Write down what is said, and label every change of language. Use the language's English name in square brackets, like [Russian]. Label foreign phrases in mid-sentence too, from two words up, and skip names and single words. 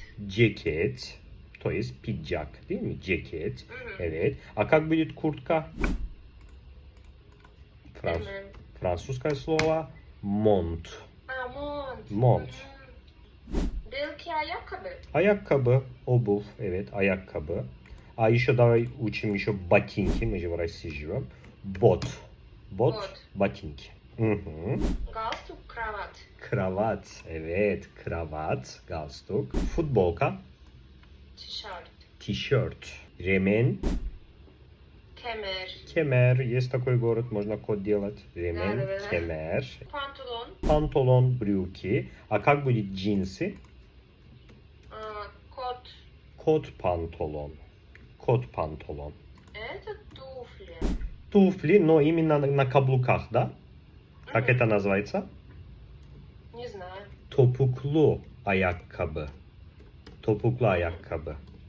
[Turkish] Ceket. [Russian] то есть пиджак, [Turkish] değil mi? Ceket. Мгм. Evet. [Russian] А как будет куртка? [Turkish] Bilmem. [Russian] Французское слово монт. [Turkish] Mont. Mont. Belki ayakkabı. Ayakkabı, обувь, evet, ayakkabı. [Russian] А еще давай учим еще ботинки, мы же в России живем. Бот. Бот, [Turkish] Bot. [Russian] ботинки. Угу. [Turkish] Galstuk, kravat. Kravat, evet, kravat, galstuk. [Russian] Футболка, [Turkish] Tişört. [Russian] тишерт. Ремень, [Turkish] Kemer. [Russian] кемер. Есть такой город, можно код делать. Ремень, Да-да-да. кемер. [Turkish] Pantolon. [Russian] Панталон, брюки. А как будет джинсы? [Turkish] Kot. Kot pantolon. Kot pantolon. [Russian] Это туфли. Туфли, но именно на каблуках, да? Как это называется? Не знаю. [Turkish] Topuklu ayakkabı. Topuklu ayakkabı.